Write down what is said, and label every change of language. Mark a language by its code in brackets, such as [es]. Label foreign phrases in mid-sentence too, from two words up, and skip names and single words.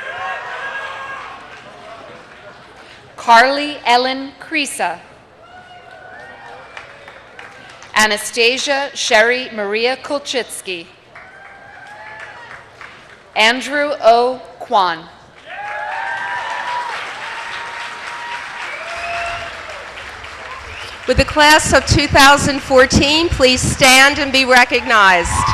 [en] Carly Ellen Creasa. Anastasia Sherry Maria Kolchitsky. Andrew O. Kwan. Would the class of 2014 please stand and be recognized?